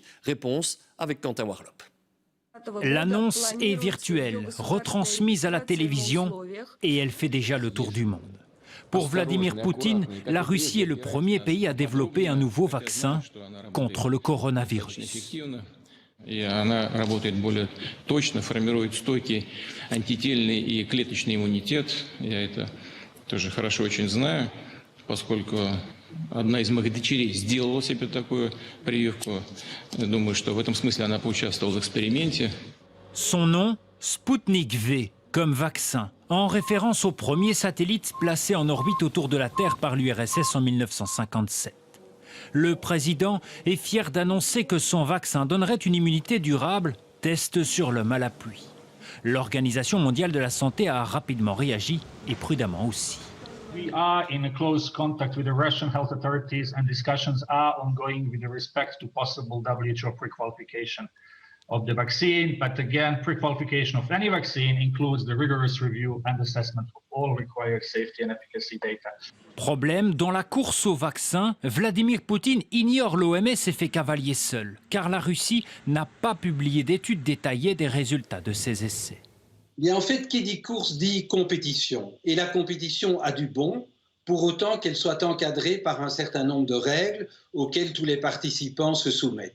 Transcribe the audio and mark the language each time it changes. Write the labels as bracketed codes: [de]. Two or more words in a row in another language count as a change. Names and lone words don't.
[fr] Réponse avec Quentin Warlop. L'annonce est virtuelle, retransmise à la télévision et elle fait déjà le tour du monde. Pour Vladimir Poutine, la Russie est le premier pays à développer un nouveau vaccin contre le coronavirus. [ru] И она работает более точно, формирует стойкий антительный и клеточный иммунитет. Я это тоже хорошо очень знаю, поскольку одна из моих дочерей сделала себе такую прививку. Я думаю, что в этом смысле она поучаствовала в эксперименте. [fr] Son nom, Sputnik V, comme vaccin, en référence au premier satellite placé en orbite autour de la Terre par l'URSS en 1957. Le président est fier d'annoncer que son vaccin donnerait une immunité durable, test sur l'homme à la pluie. L'Organisation mondiale de la santé a rapidement réagi et prudemment aussi. [en] We are in a close contact with the Russian health authorities and discussions are ongoing with respect to possible WHO pre-qualification of the vaccine. But again, pre-qualification of any vaccine includes the rigorous review and assessment of all required safety and efficacy data. [fr] Problème, dans la course au vaccin, Vladimir Poutine ignore l'OMS et fait cavalier seul, car la Russie n'a pas publié d'études détaillées des résultats de ses essais. Bien, en fait, qui dit course dit compétition. Et la compétition a du bon, pour autant qu'elle soit encadrée par un certain nombre de règles auxquelles tous les participants se soumettent.